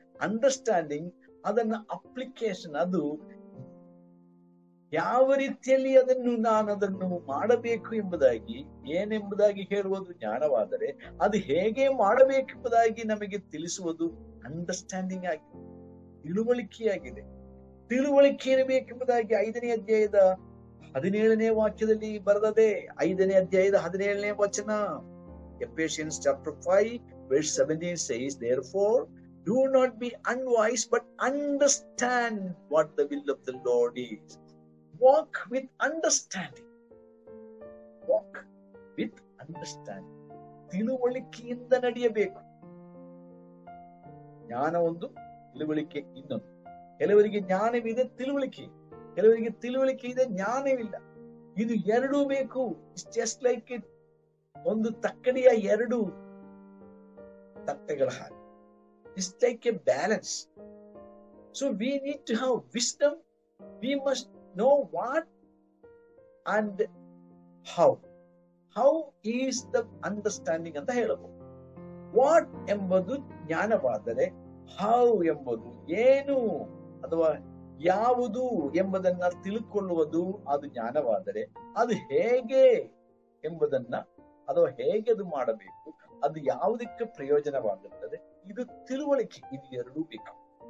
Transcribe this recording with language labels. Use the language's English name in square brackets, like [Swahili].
[Kannada] Understanding, ಅದನ್ನ application, ಅದು ಯಾವ ರೀತಿಯಲ್ಲಿ ನಾನು ಅದನ್ನು ಮಾಡಬೇಕು ಎಂಬುದಾಗಿ, ಏನೆಂಬುದಾಗಿ ಹೇಳುವುದು ಜ್ಞಾನವಾದರೆ, ಅದು ಹೇಗೆ ಮಾಡಬೇಕೆಂಬುದಾಗಿ ನಮಗೆ ತಿಳಿಸುವುದು ಅಂಡರ್ಸ್ಟ್ಯಾಂಡಿಂಗ್ ಆಗಿದೆ, ತಿಳುವಳಿಕೆಯಾಗಿದೆ. ತಿಳುವಳಿಕೆ ಇರಬೇಕೆಂಬುದಾಗಿ 5ನೇ ಅಧ್ಯಾಯದ 17ನೇ ವಾಕ್ಯದಲ್ಲಿ ಬರೆದದೆ. 5ನೇ ಅಧ್ಯಾಯದ 17ನೇ ವಚನ. [English] Ephesians chapter 5 verse 17 says, therefore do not be unwise but understand what the will of the Lord is. Walk with understanding. Walk with understanding. [Kannada] ತಿಳುವಳಿಕೆಯಿಂದ ನಡೆಯಬೇಕು. ಜ್ಞಾನ ಒಂದು, ತಿಳುವಳಿಕೆ ಇನ್ನೊಂದು. ಕೆಲವರಿಗೆ ಜ್ಞಾನವಿದೆ, ತಿಳುವಳಿಕೆ, ಕೆಲವರಿಗೆ ತಿಳುವಳಿಕೆ ಇದೆ, ಜ್ಞಾನವಿಲ್ಲ. ಇದು ಎರಡೂ ಬೇಕು. [English] it's just like it, [Kannada] ಒಂದು ತಕ್ಕಡಿಯ 2 ತಟ್ಟೆಗಳ ಹಾಗೆ. [English] It's like a balance. So we need to have wisdom We must know what and how. How is the understanding [Kannada] ಅಂತ ಹೇಳಬಹುದು. ವಾಟ್ ಎಂಬುದು ಜ್ಞಾನವಾದರೆ, ಹೌ ಎಂಬುದು ಏನು ಅಥವಾ ಯಾವುದು ಎಂಬುದನ್ನ ತಿಳ್ಕೊಳ್ಳುವುದು ಅದು ಜ್ಞಾನವಾದರೆ, ಅದು ಹೇಗೆ ಎಂಬುದನ್ನ ಅಥವಾ ಹೇಗೆ ಅದು ಮಾಡಬೇಕು, ಅದು ಯಾವುದಕ್ಕೆ ಪ್ರಯೋಜನವಾಗುತ್ತದೆ, ಇದು ತಿಳುವಳಿಕೆ. ಇದು ಎರಡೂ ಬೇಕು.